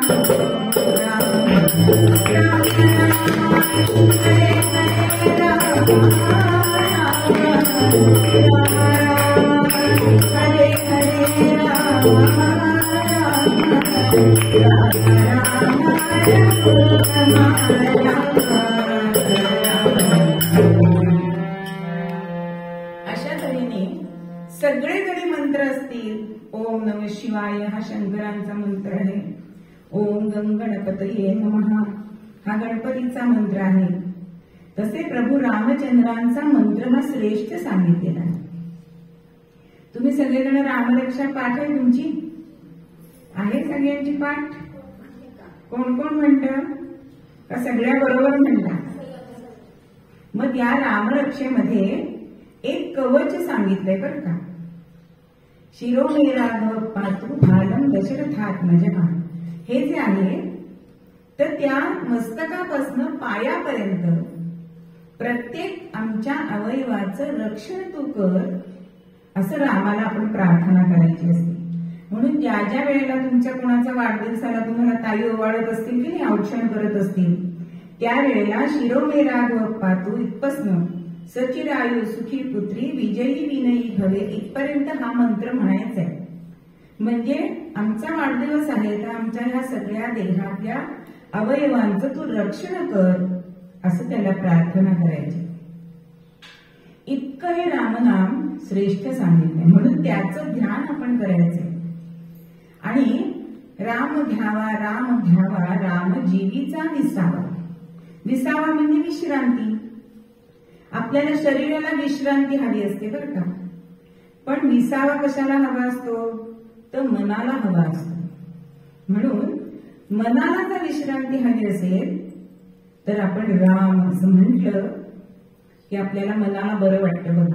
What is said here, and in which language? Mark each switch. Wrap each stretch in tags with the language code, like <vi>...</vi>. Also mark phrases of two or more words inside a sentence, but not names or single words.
<mr>हरे हरे अशा तऱ्हेने सगळे जरी मंत्र असतील,</mr> <sa>ओम नमः शिवाय</sa> <mr>हा शंकरांचा मंत्र आहे,</mr> <sa>ओम गं गणपतये नमः</sa> <mr>हा गणपतीचा मंत्र आहे, तसे प्रभू रामचंद्रांचा मंत्र हा श्रेष्ठ सांगितलेला आहे. तुम्ही सगळेजण रामरक्षा पाठ आहे तुमची? आहे सगळ्यांची पाठ? कोण कोण म्हणतं? का सगळ्या बरोबर म्हणतात? मग या रामरक्षेमध्ये एक कवच सांगितलंय बरं का.</mr> <sa>शिरोमेराघव पातू भालम दशरथात्मजः</sa> <mr>हे जे आहे तर त्या मस्तकापासून पायापर्यंत प्रत्येक आमच्या अवयवाचं रक्षण तू कर, असं रामाला आपण प्रार्थना करायची असते. म्हणून ज्या ज्या वेळेला तुमच्या कोणाचा वाढदिवसाला तुम्हाला ताई ओवाळत असतील की नाही, औक्षण करत असतील, त्यावेळेला</mr> <sa>शिरोमेराघव पातू</sa> <mr>इथपासनं</mr> <sa>सचिरायू सुखी पुत्री विजयी विनयी भवे</sa> <mr>इथपर्यंत हा मंत्र म्हणायचा आहे. म्हणजे आमचा वाढदिवस आहे तर आमच्या ह्या सगळ्या देहातल्या अवयवांचं तू रक्षण कर, असं त्याला प्रार्थना करायची. इतकं हे रामनाम श्रेष्ठ सांगितलंय. म्हणून त्याचं ध्यान आपण करायचंय. आणि राम घ्यावा राम घ्यावा राम जीवीचा विसावा. विसावा म्हणजे विश्रांती. आपल्याला शरीराला विश्रांती हवी असते बरं का, पण विसावा कशाला हवा असतो? तर मनाला हवा असतो. म्हणून मनाला जर विश्रांती हवी असेल तर आपण राम असं म्हटलं की आपल्याला मनाला बरं वाटतं बघा.</mr>